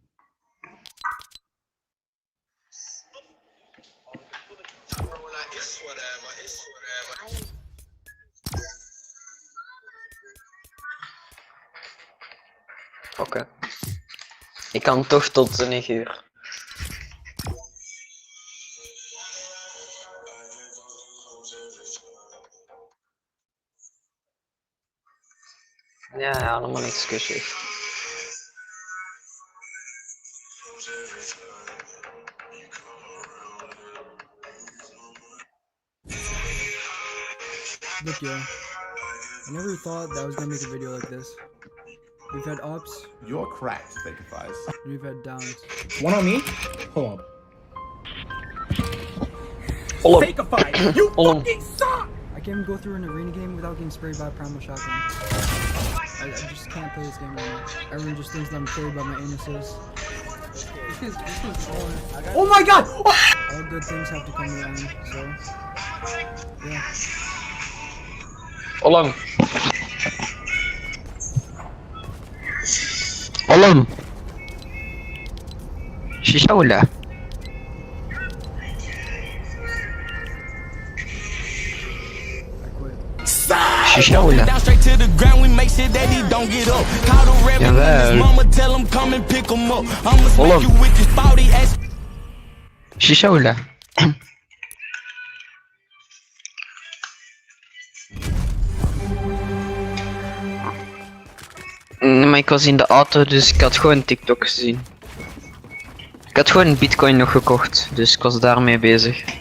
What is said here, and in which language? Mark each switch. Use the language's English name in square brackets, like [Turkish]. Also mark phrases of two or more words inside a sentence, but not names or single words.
[Dutch] Oké. Ik kan toch tot 9 uur. Ja, allemaal excuses. [English] Look, yo, I never thought that I was gonna make a video like this. We've had ups. You're cracked, Thick-Thighs. We've had downs. One on me? Hold on. Thick-Thighs, you fucking suck! I can't even go through an arena game without getting sprayed by a primal shotgun. I just can't play this game anymore. Everyone just thinks that I'm played by my anuses. Oh my god! All good things have to come to an end, so... yeah. Olam. Olam. [Arabic] شيشة ولا؟ شيشة ولا؟ Olam. شيشة ولا؟ [Dutch] Maar ik was in de auto, dus ik had gewoon TikTok gezien. Ik had gewoon Bitcoin nog gekocht, dus ik was daarmee bezig.